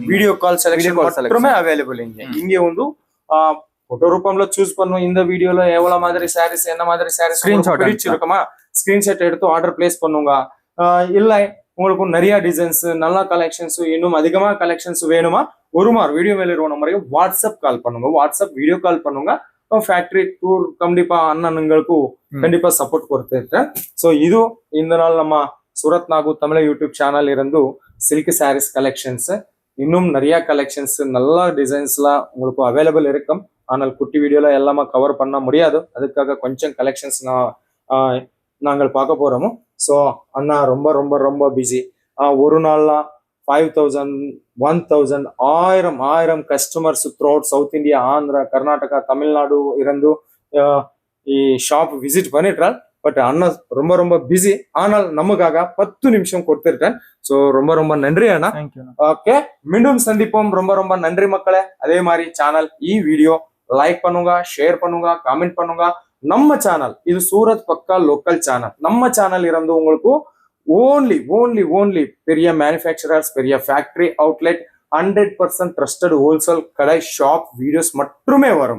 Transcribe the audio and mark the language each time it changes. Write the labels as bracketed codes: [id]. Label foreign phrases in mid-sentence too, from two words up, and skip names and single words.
[en] video call selection [ta] மட்டுமே அவைலபிள் இங்கே வந்து ஃபோட்டோ ரூபம்ல சூஸ் பண்ணும். இந்த வீடியோல எவ்வளவு மாதிரி சாரீஸ், என்ன மாதிரி சாரீஸ் இருக்குமா, ஸ்கிரீன்ஷாட் எடுத்து [en] order place [ta] பண்ணுங்க. இல்லை உங்களுக்கு நிறைய டிசைன்ஸ், நல்ல கலெக்ஷன்ஸ், இன்னும் அதிகமாக கலெக்ஷன்ஸ் வேணுமா, ஒரு மாதிரி வீடியோ மேல இருக்க நம்பருக்கு வாட்ஸ்அப் கால் பண்ணுங்க, வாட்ஸ்அப் [en] video call [ta] பண்ணுங்க. [en] factory tour [kn] ಖಂಡಿತ ಅಣ್ಣನಿಗೂ ಖಂಡಿತ ಸಪೋರ್ಟ್ ಕೊಡ್ತಿರ್ತಾರೆ. ಸೊ ಇದು ಇಂದು ನಾள் ನಮ್ಮ [ta] சூரத் நாகு தமிழ் [en] YouTube channel [ta] இருந்து [en] silk sarees collections, [ta] இன்னும் நிறைய கலெக்ஷன்ஸ் நல்ல டிசைன்ஸ்லாம் உங்களுக்கு அவைலபிள் இருக்கும். ஆனால் குட்டி வீடியோல எல்லாமே கவர் பண்ண முடியாது, அதுக்காக கொஞ்சம் கலெக்ஷன்ஸ் நாங்கள் பார்க்க போறோமோ. ஸோ அண்ணா ரொம்ப ரொம்ப ரொம்ப பிஸி. ஒரு நாள்லாம் 5000, 1000, 1000 [en] customers throughout South India, [ta] ஆந்திரா, கர்நாடகா, தமிழ்நாடு இருந்து ಈ [en] shop visit [ta] பண்ணிட்டால். பட் அண்ணா ரொம்ப ரொம்ப பிஸி, ஆனால் நமக்காக 10 நிமிஷம் கொடுத்துருக்கேன். ஸோ ரொம்ப ரொம்ப நன்றி அண்ணா. ஓகே, மீண்டும் சந்திப்போம். ரொம்ப ரொம்ப நன்றி மக்களே. அதே மாதிரி சேனல் வீடியோ லைக் பண்ணுங்க, ஷேர் பண்ணுங்க, காமெண்ட் பண்ணுங்க. நம்ம சேனல் இது சூரத் பக்கா [en] local channel. [ta] நம்ம சேனல் இருந்து உங்களுக்கு ஓன்லி பெரிய மேனுஃபேக்சரர்ஸ், பெரிய [en] factory outlet, [ta] 100% [en] trusted wholesale [ta] கடை [en] shop videos [ta] மட்டுமே வரும்.